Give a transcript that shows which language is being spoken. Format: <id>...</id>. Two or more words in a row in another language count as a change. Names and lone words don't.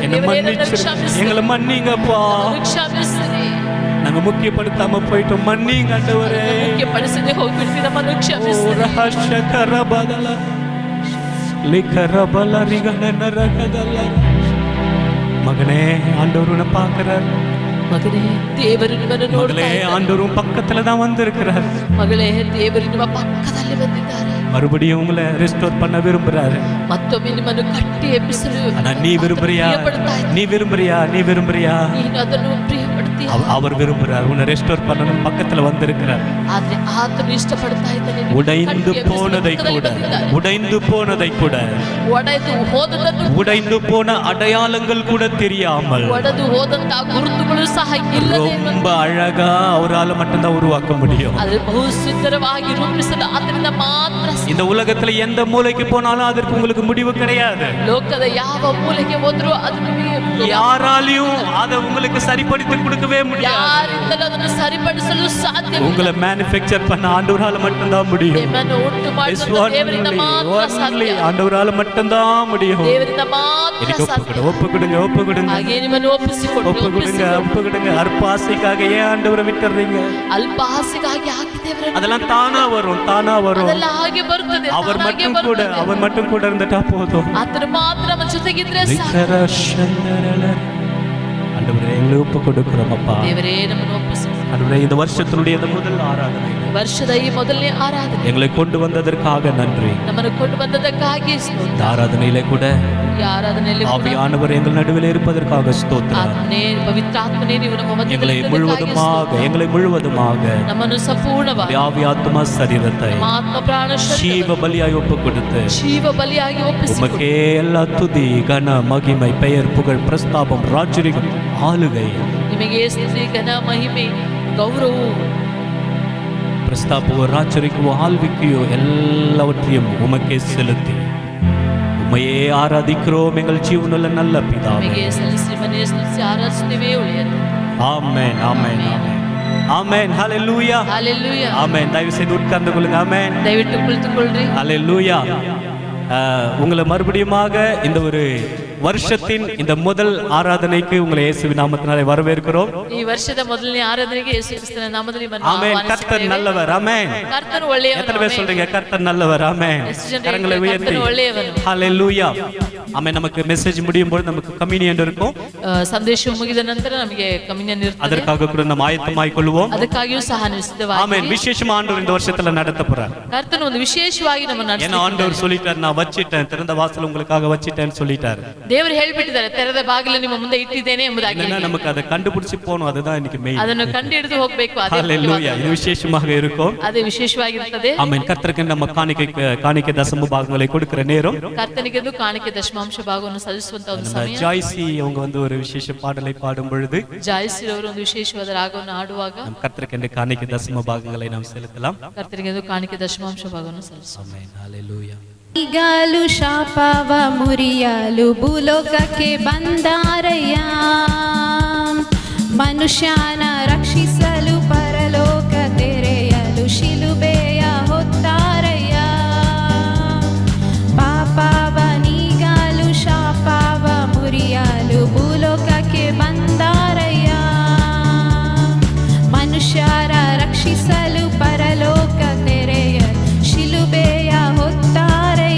<ta>என்னை</ta> <kn>ದೇವರೇ, ನನ್ನನ್ನು</kn> <ta>மன்னிச்சிரு,</ta> <kn>ಕ್ಷಮಿಸಿರಿ.</kn> <ta>எங்களை மன்னிங்கப்பா.</ta> <kn>ನನ್ನನ್ನು ಕ್ಷಮಿಸಿರಿ.</kn> <ta>நாங்க முக்கியப்படுத்தாம போயிட்டோம், மன்னிங்க ஆண்டவரே.</ta> <kn>ಮುಖ್ಯಪಡಿಸದೆ ಹೋಗ್ಬಿಡ್ತೀವಿ, ನಮ್ಮನ್ನು ஓ ಕ್ಷಮಿಸಿರಿ. ரஹஷகரபதல லிகரபல ரிகனரகதல.</kn> <ta>மகனே, ஆண்டவர் உன்னை பார்க்கிறார்.</ta> <kn>ಮಗನೇ, ದೇವರು ನಿಮ್ಮನ್ನು</kn> <ta>மகளே,</ta> <kn>ನೋಡ್ತಾ ಇದ್ದಾರೆ.</kn> <ta>ஆண்டவரும் பக்கத்துல தான் வந்திருக்கிறார்.</ta> <kn>ಮಗಳೇ, ದೇವರು ನಿಮ್ಮ ಪಕ್ಕದಲ್ಲಿ ಬಂದಿದ್ದಾರೆ.</kn> <ta>மறுபடியும் உங்களை ரெஸ்டோர் பண்ண விரும்புறாரு.</ta> <kn>ಮತ್ತೊಮ್ಮೆ ನಿಮ್ಮನ್ನು ಕಟ್ಟಿ ಎಬ್ಬಿಸಲು</kn> <ta>ஆனா நீ விரும்புறியா?</ta> <kn>ಪ್ರಿಯಪಡ್ತಾ ಇದ್ದಾರೆ.</kn> <ta>நீ விரும்புறியா? நீ விரும்புறியா?</ta> <kn>ನೀನು ಅದನ್ನು ಪ್ರಿಯಪಡ್ತೀಯ.</kn> <ta>அவர் விரும்புறார். உன்னை ரெஸ்டோர் பண்ணணும், பக்கத்துல வந்திருக்கிறார்.</ta> <kn>ಆದ್ರೆ ಆತನು ಇಷ್ಟಪಡ್ತಾ ಇದ್ದಾನೆ.</kn> <ta>உடைந்து போனதை கூட, உடைந்து போனதை கூட,</ta> <kn>ಒಡೆದು ಹೋದದನ್ನು,</kn> <ta>உடைந்து போன அடையாளங்கள் கூட தெரியாமல்</ta> <kn>ಒಡೆದು ಹೋದಂತ ಗುರುತುಗಳು ಸಹ ಇಲ್ಲದೆ</kn> <ta>ரொம்ப அழகா அவரால மட்டும்தான் உருவாக்க முடியும்.</ta> <kn>ಆದ್ರೆ ಬಹು ಸುಂದರವಾಗಿ ರೂಪಿಸಲು ಆತನಿಂದ ಮಾತ್ರ ಸಾಧ್ಯ.</kn> <ta>இந்த உலகத்துல எந்த மூலைக்கு போனாலும் அதற்கு உங்களுக்கு முடிவு கிடையாது.</ta> <kn>ಲೋಕದ ಯಾವ ಮೂಲೆಗೆ ಹೋದ್ರೂ ಅದು ನಿಮಗೆ</kn> <ta>யாராலையும் அதை உங்களுக்கு சரிப்படுத்தி கொடுக்கவே முடியாது.</ta> <kn>ಯಾರಿಂದಲೂ ಅದನ್ನು ಸರಿಪಡಿಸಲು ಸಾಧ್ಯವಿಲ್ಲ.</kn> <ta>உங்களை மேனுஃபேக்சர் பண்ண ஆண்டவரால மட்டும்தான் முடியும்.</ta> <kn>ನಿಮ್ಮನ್ನು ಉಂಟು ಮಾಡಿದ ದೇವರಿಂದ ಮಾತ್ರ ಸಾಧ್ಯ.</kn> <ta>ஆண்டவரால மட்டும்தான் முடியும்.</ta> <kn>ದೇವರಿಂದ ಮಾತ್ರ</kn> <ta>எனக்கு</ta> <kn>ಸಾಧ್ಯ.</kn> <ta>ஒப்பு கொடுங்க.</ta> <kn>ಹಾಗೆ ನಿಮ್ಮನ್ನು ಒಪ್ಪಿಸಿಕೊಡು.</kn> <ta>ஒப்பு கொடுங்க. அற்ப ஆசைக்காக ஏன் ஆண்டவரை விட்டுறீங்க?</ta> <kn>ಅಲ್ಪ ಆಸೆಗಾಗಿ ಹಾಕಿ ದೇವರನ್ನು</kn> <ta>அதெல்லாம் தானா வரும்.</ta> <kn>ಅದೆಲ್ಲ ಹಾಗೆ ಬರ್ತದೆ.</kn> <ta>அவர்</ta> <kn>ತಾನಾಗೆ</kn> <ta>மட்டும் கூட இருந்துட்டா போதும்.</ta> <kn>ಆತನ ಮಾತ್ರ ನಮ್ಮ ಜೊತೆಗಿದ್ರೆ ಸಾಕು.</kn> <ta>ஆண்டவரே, எங்களை ஒப்பு கொடுக்கிறோம் அப்பா.</ta> <kn>ದೇವರೇ, ನಮ್ಮನ್ನು ಒಪ್ಪಿಸಿ.</kn> <ta>ஆண்டவரே, இந்த வருஷத்தினுடைய இந்த முதல் ஆராதனை</ta> <kn>ವರ್ಷದ ಈ ಮೊದಲನೇ ಆರಾಧನೆ</kn> <ta>எங்களை கொண்டு வந்ததற்காக நன்றி.</ta> <kn>ನಮ್ಮನ್ನು ಕೊಂಡು ಬಂದದಕ್ಕಾಗಿ</kn> <ta>இந்த</ta> <kn>ಸ್ತೋತ್ರ.</kn> <ta>ஆராதனையிலே கூட</ta> <kn>ಈ ಆರಾಧನೆಯಲ್ಲಿ ಕೂಡ</kn> <ta>ஆவியானவர் எங்கள் நடுவில் இருப்பதற்காக ஸ்தோத்திரம்.</ta> <kn>ಆತ್ಮನೇ, ಪವಿತ್ರ ಆತ್ಮನೇ, ನೀವು ನಮ್ಮ</kn> <ta>எங்களை</ta> <kn>ಮಧ್ಯದಲ್ಲಿ</kn> <ta>முழுவதுமாக</ta> <kn>ನಮ್ಮನ್ನು ಸಂಪೂರ್ಣವಾಗಿ</kn> <ta>ஆவி ஆத்மா சரீரத்தை</ta> <kn>ನಮ್ಮ ಆತ್ಮ ಪ್ರಾಣ</kn> <ta>ஜீவ பலியாய் ஒப்பு கொடுத்து</ta> <kn>ಜೀವ ಬಲಿಯಾಗಿ ಒಪ್ಪಿಸಿಕೊಡು.</kn> <ta>உமக்கே எல்லா துதி கன மகிமை பெயர் புகழ் பிரஸ்தாபம் ராஜரிகம் ஆளுகை</ta> <kn>ನಿಮಗೆ ಸ್ತುತಿ, ಘನ, ಮಹಿಮೆ, ಗೌರವವು,</kn> <ta>பிரஸ்தாபவோ ராஜரிகவோ ஆள்விக்கையோ எல்லாவற்றையும் உமக்கே செலுத்தி உம்மையே ஆராதிக்கிறோம் எங்கள் ஜீவனுள்ள நல்ல பிதாவே.</ta> <kn>ನಿಮಗೆ ಸಲ್ಲಿಸಿ ಮನೆಯ ಸ್ತುತಿಸಿ ಆರಾಧಿಸುತ್ತೇವೆ ಒಳ್ಳೆಯದು.</kn> <ta>ஆமென் ஆமென் ஆமென் ஆமென் ஹalleluya Hallelujah. ஆமென். தயவு செய்து உட்கார்ந்து கொள்ளுங்க. ஆமென்</ta> <kn>ದಯವಿಟ್ಟು ಕುಳಿತುಕೊಳ್ಳ್ರಿ.</kn> <ta>ஹalleluya. உங்களை மறுபடியுமாக இந்த ஒரு வருஷத்தின் இந்த முதல் ஆராதனைக்கு உங்களை இயேசுவின் நாமத்தினாலே வரவேற்கிறோம்.</ta> <kn>ಈ ವರ್ಷದ ಮೊದಲನೇ ಆರಾಧನೆಗೆ ಯೇಸು ಕ್ರಿಸ್ತನ ನಾಮದಲ್ಲಿ</kn> <ta>ஆமென். கர்த்தர் நல்லவர். ஆமென்.</ta> <kn>ಕರ್ತನು ಒಳ್ಳೆಯವನು.</kn> <ta>எத்தனை பேர் சொல்றீங்க கர்த்தர் நல்லவர்? ஆமென். கரங்களை உயர்த்தி</ta> <kn>ಕರ್ತನು ಒಳ್ಳೆಯವನು.</kn> <ta>ஹalleluya. ஆமென். நமக்கு மெசேஜ் முடியும் போது நமக்கு கம்யூனியன் இருக்கும்.</ta> <kn>ಸಂದೇಶವು ಮುಗಿದ ನಂತರ ನಮಗೆ ಕಮ್ಯುನಿಯನ್ ಇರುತ್ತದೆ.</kn> <ta>அதற்காக கூட நம்ம ஆயத்தமாய் கொள்வோம்.</ta> <kn>ಅದಕ್ಕಾಗಿಯೂ ಸಹ ನೀವು ಸಿದ್ಧವಾಗಿ.</kn> <ta>ஆமென். விசேஷமா ஆண்டவர் இந்த வருஷத்துல நடத்த போறார்.</ta> <kn>ಕರ್ತನು ಒಂದು ವಿಶೇಷವಾಗಿ ನಮ್ಮನ್ನು</kn> <ta>ஏன்னா</ta> <kn>ನಡೆಸುತ್ತಾನೆ.</kn> <ta>ஆண்டவர் சொல்லிட்டார், நான் வச்சிட்டேன், திறந்த வாசல் உங்களுக்காக வச்சிட்டேன்னு சொல்லிட்டார்.</ta> <kn>ದೇವರು ಹೇಳಿಬಿಟ್ಟಿದ್ದಾರೆ, ತೆರೆದ ಬಾಗಿಲು ನಿಮ್ಮ ಮುಂದೆ ಇಟ್ಟಿದ್ದೇನೆ ಎಂಬುದಾಗಿ.</kn> <ta>என்னன்னா நமக்கு அதை கண்டுபிடிச்சு போகணும், அதுதான் இன்னைக்கு மெயின்.</ta> <kn>ಅದನ್ನು ಕಂಡು ಹಿಡಿದು ಹೋಗಬೇಕು.</kn> <ta>ஹalleluya. இது விசேஷமாக இருக்கும்.</ta> <kn>ಅದೇ ವಿಶೇಷವಾಗಿರುತ್ತದೆ.</kn> <ta>ஆமென். கர்த்தருக்கு நம்ம காணிக்கை தசம பாகங்களை கொடுக்கிற நேரம்.</ta> <kn>ಕರ್ತನಿಗೆ ಕಾಣಿಕೆ ದಶಮಾಂಶ ಭಾಗವನ್ನು ಸಲ್ಲಿಸುವಂತ ಒಂದು</kn> <ta>நம்ம</ta> <kn>ಸಮಯ.</kn> <ta>ஜாய்சி அவங்க வந்து ஒரு விசேஷ பாடலை பாடும் பொழுது</ta> <kn>ಜಾಯಿಸಿ ಅವರು ಒಂದು ವಿಶೇಷವಾದ ರಾಗವನ್ನು ಹಾಡುವಾಗ</kn> <ta>நம் கர்த்தருக்கு காணிக்கை தசம பாகங்களை நாம் செலுத்தலாம்.</ta> <kn>ಕರ್ತನಿಗೆ ಕಾಣಿಕೆ ದಶಮಾಂಶ ಭಾಗವನ್ನು ಸಲ್ಲಿಸುವ.</kn> <ta>ஆமென். ஹalleluya.</ta> <kn>ಈಗಲೂ ಶಾಪವ ಮುರಿಯಲು ಭೂಲೋಕಕ್ಕೆ ಬಂದಾರಯ್ಯ, ಮನುಷ್ಯನ ರಕ್ಷಿಸಲು ಪರಲೋಕ ತೆರೆಯಲು ಶಿಲುಬೆಯ ಹೊತ್ತಾರಯ್ಯ. ಪಾಪವ ನೀಗಲು ಶಾಪವ ಮುರಿಯಲು ಭೂಲೋಕಕ್ಕೆ ಬಂದಾರಯ್ಯ, ಮನುಷ್ಯರ ರಕ್ಷಿಸಲು ಪರಲೋಕ ತೆರೆಯಲು ಶಿಲುಬೆಯ ಹೊತ್ತಾರಯ್ಯ.</kn>